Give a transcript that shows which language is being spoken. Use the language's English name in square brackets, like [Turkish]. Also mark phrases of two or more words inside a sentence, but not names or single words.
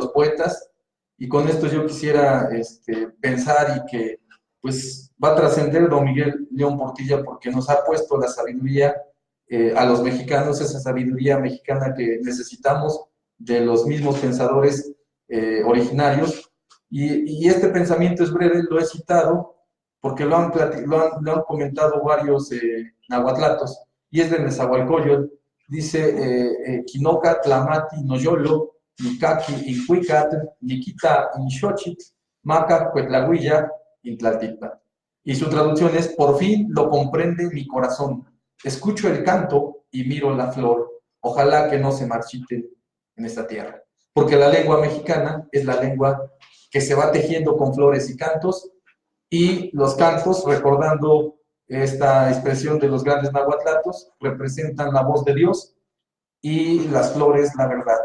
[Spanish] los poetas, y con esto yo quisiera pensar y que pues va a trascender don Miguel León Portilla, porque nos ha puesto la sabiduría a los mexicanos, esa sabiduría mexicana que necesitamos de los mismos pensadores originarios, y este pensamiento es breve, lo he citado porque lo han comentado varios nahuatlatos, y es de Nezahualcóyotl. Dice, [Nahuatl languages] Quinoca, Tlamati, Noyolo, Nikaki, Incuicat, Nikita, Inxochitl, Maca, Cuetlahuilla, Intlaltitla. [Spanish] Y su traducción es, por fin lo comprende mi corazón, escucho el canto y miro la flor, ojalá que no se marchite en esta tierra. Porque la lengua mexicana es la lengua que se va tejiendo con flores y cantos, y los cantos, recordando esta expresión de los grandes nahuatlatos, representan la voz de Dios, y las flores la verdad.